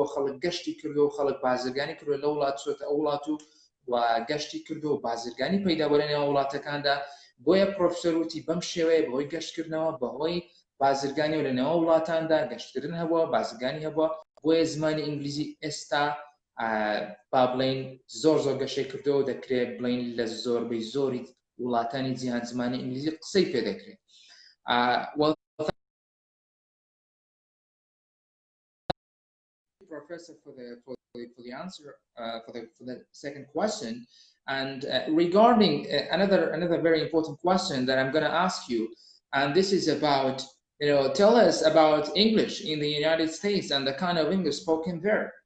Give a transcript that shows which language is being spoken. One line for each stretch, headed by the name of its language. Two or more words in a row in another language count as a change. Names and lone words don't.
Central Kurdish: خەڵک گەشتی کردو و خەڵک بازرگانی کردو لە وڵات چۆتە ئەو وڵات و گەشتی کردو و بازرگانی پەیدا بۆ لە نێو وڵاتەکاندا بۆیە پرۆفسەر وتی بەم شێوەیە بەهۆی گەشتکردنەوە بەهۆی بازرگانی و لە نێو وڵاتاندا گەشتکردن هەبووە بازرگانی هەبووە بۆیە زمانی ئینگلیزی ئێستا با بڵین زۆر گەشەی کردەوە دەکرێت بڵین لە زۆربەی زۆری وڵاتانی جیهان زمانی ئینگلیزی قسەی پێ دەکرێت
English: Professor for the answer for the second question, and regarding another very important question that I'm going to ask you, and this is about tell us about English in the United States and the kind of English spoken there.